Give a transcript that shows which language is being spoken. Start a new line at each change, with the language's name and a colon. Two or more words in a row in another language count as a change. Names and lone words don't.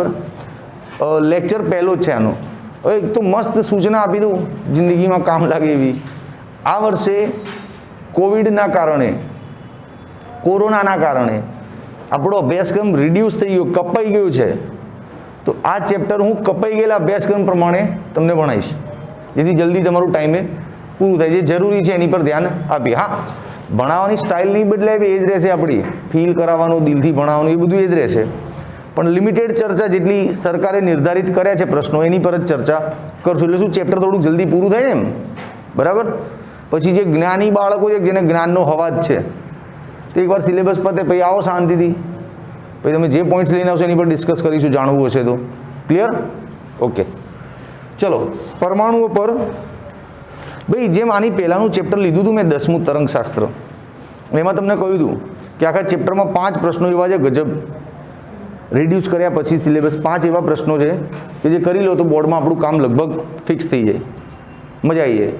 Gujarati: લેક્ચર પહેલો જ છે આનો। એક તો મસ્ત સૂચના આપી દૂં જિંદગી માં કામ લાગે એવી। આ વર્ષે કોવિડ ના કારણે કોરોના ના કારણે આપણો અભ્યાસક્રમ રિડ્યૂસ થઈ ગયો, કપાઈ ગયો છે। તો આ ચેપ્ટર હું કપાઈ ગયેલા અભ્યાસક્રમ પ્રમાણે તમને ભણાઈશ જેથી જલ્દી તમારું ટાઇમે પૂરું થાય। જે જરૂરી છે એની પર ધ્યાન આપીએ। હા, ભણાવવાની સ્ટાઇલ નહીં બદલાય, એ જ રહેશે આપણી ફીલ કરાવવાનું, દિલથી ભણાવવાનું, એ બધું એ જ રહેશે। પણ લિમિટેડ ચર્ચા જેટલી સરકારે નિર્ધારિત કર્યા છે પ્રશ્નો એની પર જ ચર્ચા કરશું એટલે શું ચેપ્ટર થોડું જલ્દી પૂરું થાય ને એમ બરાબર। પછી જે જ્ઞાની બાળકો છે જેને જ્ઞાનનો હવાજ છે તો એકવાર સિલેબસ પતે પછી આવો શાંતિથી, પછી તમે જે પોઈન્ટ્સ લઈને આવશો એની પર ડિસ્કસ કરીશું જાણવું હશે તો। ક્લિયર? ઓકે, ચલો પરમાણુઓ પર ભાઈ જેમ આની પહેલાંનું ચેપ્ટર લીધું હતું મેં 10મું તરંગશાસ્ત્ર, એમાં તમને કહ્યું હતું કે આખા ચેપ્ટરમાં 5 પ્રશ્નો એવા છે ગજબ રિડ્યુસ કર્યા પછી સિલેબસ 5 એવા પ્રશ્નો છે કે જે કરી લો તો બોર્ડમાં આપણું કામ લગભગ ફિક્સ થઈ જાય, મજા આવી જાય।